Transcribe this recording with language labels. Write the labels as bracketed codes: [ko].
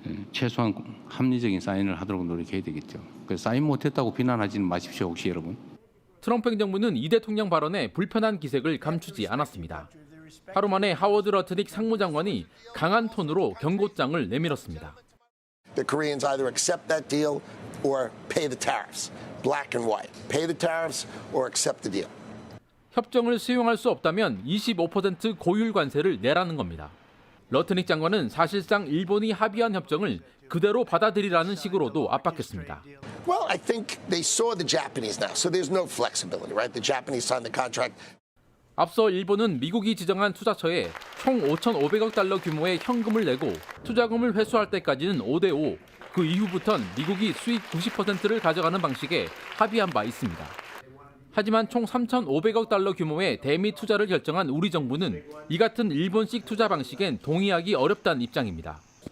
[ko] 최소한 합리적인 사인을 하도록 노력해야 되겠죠. 그래서 사인 못했다고 비난하지는 마십시오, 혹시 여러분. 트럼프 행정부는 이 대통령 발언에 불편한 기색을 감추지 않았습니다. 하루 만에 하워드 러트닉 상무장관이 강한 톤으로 경고장을 내밀었습니다. [en] The Koreans either accept that deal or pay the tariffs. Black and white. Pay the tariffs or accept the deal. [ko] 협정을 수용할 수 없다면 25% 고율 관세를 내라는 겁니다. 러트닉 장관은 사실상 일본이 합의한 협정을 그대로 받아들이라는 식으로도 압박했습니다. [en] Well, I think they saw the Japanese now, so there's no flexibility, right? The Japanese signed the contract. [ko] 앞서 일본은 미국이 지정한 투자처에 총 5,500억 달러 규모의 현금을 내고 투자금을 회수할 때까지는 5대5, 그 이후부턴 미국이 수익 90%를 가져가는 방식에 합의한 바 있습니다. 하지만 총 3,500억 달러 규모의 대미 투자를 결정한 우리 정부는 이 같은 일본식 투자 방식엔 동의하기 어렵다는 입장입니다.